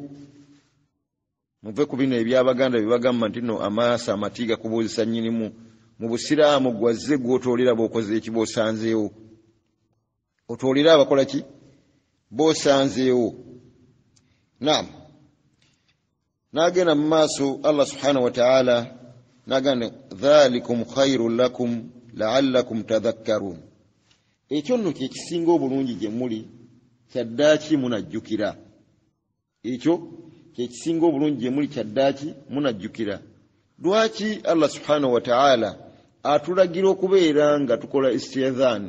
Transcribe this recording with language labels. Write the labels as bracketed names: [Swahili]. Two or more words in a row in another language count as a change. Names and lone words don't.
[Ganda] Muve ku bino eby'Abaganda bye bagamba nti no amaaso amatiga kubuuzisa nnyinimu. Mu Busiraamu gwazze gw'otwolera b'okoze eki b'osanzeewo. Otwolera abakola ki? B'osanzeewo. Naam. N'agenda mu maaso [Arabic] الله سبحانه وتعالى [Ganda] n'agamba [Arabic] ذلكم خير لكم لعلكم تذكرون. [Ganda] Ekyo nno kye kisinga obulungi gye muli, kyaddaaki munajjukira. Ekyo kye kisinga obulungi gye muli, kyaddaaki munajjukira. Lwaki [Arabic] الله سبحانه وتعالى [Ganda] atulagira okubeera nga tukola istidhaan?